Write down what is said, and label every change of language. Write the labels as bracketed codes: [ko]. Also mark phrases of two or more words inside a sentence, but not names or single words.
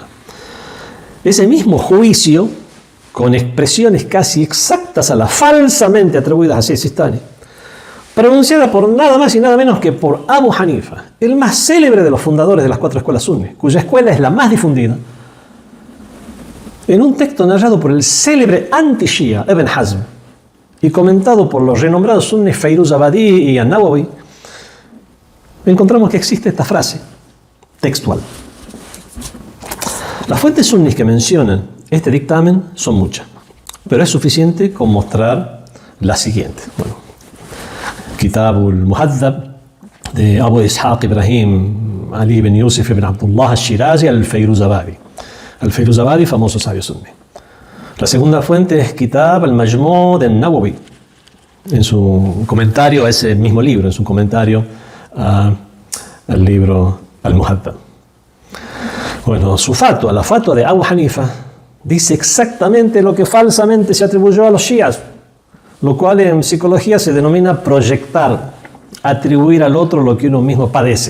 [es] Ese mismo juicio, con expresiones casi exactas a las falsamente atribuidas a Said Sistani, pronunciada por nada más y nada menos que por Abu Hanifa, el más célebre de los fundadores de las 4 escuelas sunnis, cuya escuela es la más difundida, en un texto narrado por el célebre anti-shia Ibn Hazm y comentado por los renombrados sunnis Fairuzabadi y An-Nawawi, encontramos que existe esta frase textual. Las fuentes sunnis que mencionan este dictamen son muchas, pero es suficiente con mostrar la siguiente. Bueno, Kitab al-Muhaddab de Abu Ishaq Ibrahim Ali ibn Yusuf ibn Abdullah al-Shirazi al-Fairuzabadi. Al-Fairuzabadi, famoso sabio sunni. La segunda fuente es Kitab al-Majmu' de Nawawi, en su comentario a ese mismo libro, en su comentario al libro al-Muhaddab. Bueno, su fatwa, la fatwa de Abu Hanifa, dice exactamente lo que falsamente se atribuyó a los shias, lo cual en psicología se denomina proyectar, atribuir al otro lo que uno mismo padece.